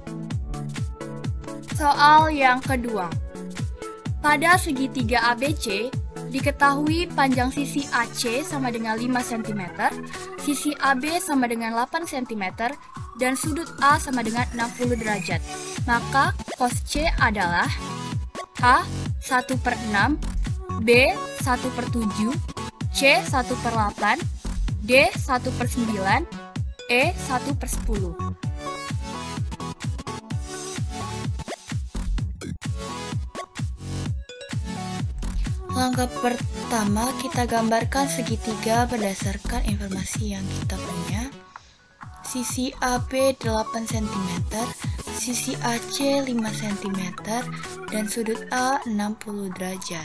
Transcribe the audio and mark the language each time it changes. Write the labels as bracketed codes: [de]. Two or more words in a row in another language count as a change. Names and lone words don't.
[id] Soal yang kedua. Pada segitiga ABC, diketahui panjang sisi AC sama dengan 5 cm, sisi AB sama dengan 8 cm, dan sudut A sama dengan 60 derajat. Maka, cos C adalah A 1 per 6, B 1 per 7, C 1 per 8, D 1 per 9, E 1 per 10. Langkah pertama, kita gambarkan segitiga berdasarkan informasi yang kita punya. Sisi AB 8 cm, sisi AC 5 cm, dan sudut A 60 derajat.